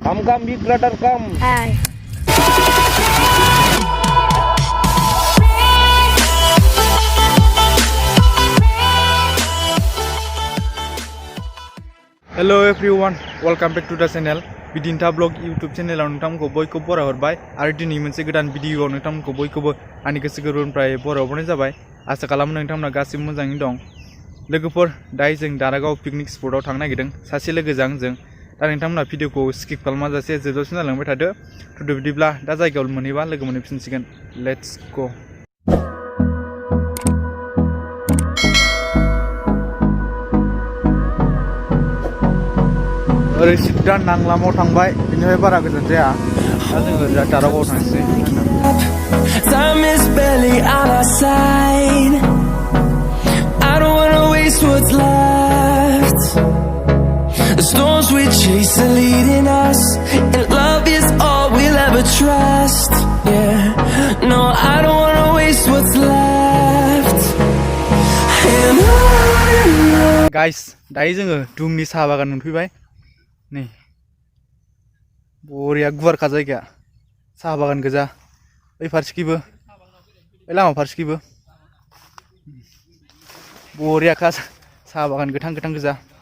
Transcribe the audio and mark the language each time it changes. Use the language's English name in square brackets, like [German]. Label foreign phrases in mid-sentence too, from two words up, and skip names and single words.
[English] Come, big brother, come. Hi. Hello everyone, welcome back to the channel. [Bodo] Bidin Vlog [English] YouTube channel [Bodo] नोंथांमोनखौ बयखौबो बराय हरबाय आरो दिनै मोनसे गोदान भिडिअ नोंथांमोनखौ बयखौबो आंनि गोसो गोरबोनिफ्राय बराय हरनाय जाबाय। आसा खालामो नोंथांमोना गासिबो मोजाङैनो दं। लोगोफोर दायो जों दारागाव [English] picnic spotआव [Bodo] थांनो नागिरदों सासे लोगोजों जों। दा नोंथांमोना भिडिअखौ स्किप खालामाजासे जोबजासिम नायलांबाय थादो। थुदो बिदिब्ला दा जायगायाव मोनहैबा लोगो मोनफिनसिगोन। [English] let's go. [Bodo] ओरै सिदा नांलामाव थांबाय बिनिफ्राय बारा गोजान जाया दा जोङो दा दारागावआव थांसै। [English] Time is barely on our side. I don't wanna waste what's left. The storms we chase are leading us, and love is all we'll ever trust. Yeah, no, I don't wanna waste what's left. And on. Guys, [Bodo] दायो जोङो दुमनि साहा बागान मोनफैबाय। नै बरिया गुवारखा जायगाया साहा बागान गोजा ओइ फारसेखैबो ओइ लामा फारसेखैबो बरियाखा साहा बागान गोथां गोथां गोजा।